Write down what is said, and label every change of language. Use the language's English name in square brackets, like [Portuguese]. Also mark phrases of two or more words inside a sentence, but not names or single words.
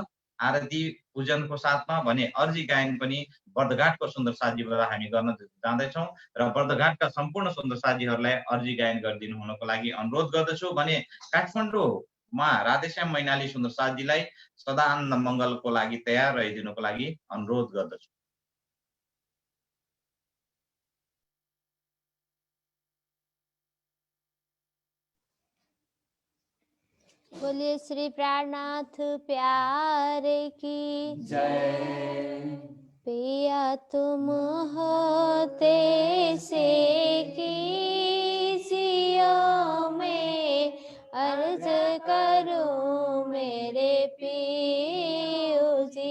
[Nepali] आरती पूजनको साथमा भने अर्जी गायन पनि बर्दघाटको सुन्दर साथीबाट हामी गर्न जाँदैछौँ र बर्दघाटका सम्पूर्ण सुन्दर साथीहरूलाई अर्जी गायन गरिदिनु हुनको लागि अनुरोध गर्दछु। भने काठमाडौँमा राधेश्याम मैनाली सुन्दर साथीलाई सदा आनन्द मङ्गलको लागि तयार रहिदिनुको लागि अनुरोध गर्दछु। [Hindi] बोलिए श्री प्राणनाथ प्यारे की जय। पिया तुम होते से कीजियो मैं अर्ज करूं मेरे पियो जी।